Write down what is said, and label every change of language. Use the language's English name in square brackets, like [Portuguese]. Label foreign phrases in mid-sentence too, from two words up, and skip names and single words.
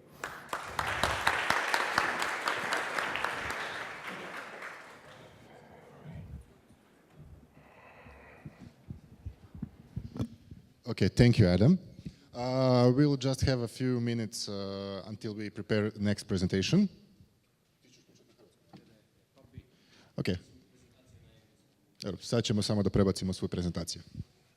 [English] Okay, thank you, Adam. We'll just have a few minutes until we prepare the next presentation. Okay. [Serbian] Sad ćemo samo da prebacimo svoju prezentaciju.